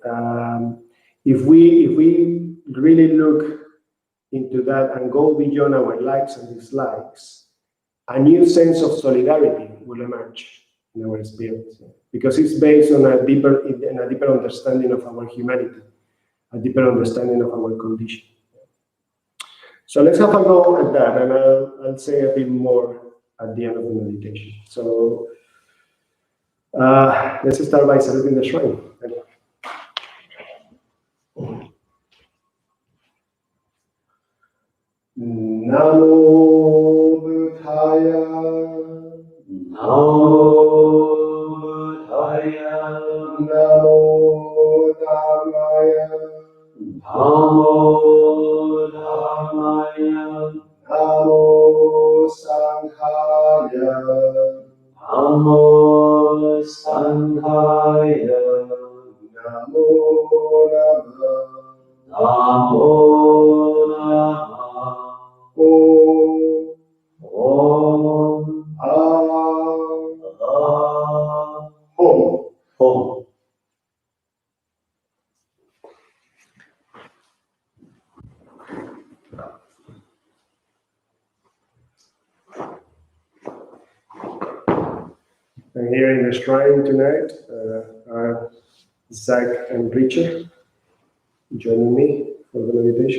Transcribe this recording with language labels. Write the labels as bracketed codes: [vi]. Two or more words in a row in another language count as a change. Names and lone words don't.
[en] If we really look into that and go beyond our likes and dislikes, a new sense of solidarity will emerge in our experience, because it's based on a deeper understanding of our humanity, a deeper understanding of our condition. So let's have a go at that, and I'll say a bit more at the end of the meditation. So let's start by saluting the shrine. [pi] Namo Buddhaya. Namo Buddhaya. Namo Dhammaya. Namo Dhammaya. Namo Sanghaya. Namo Sanghaya. Namo Namah. Namo Namah. Om. Om. Home. Home. [en] And here in the shrine tonight are Zach and Richard joining me for the meditation.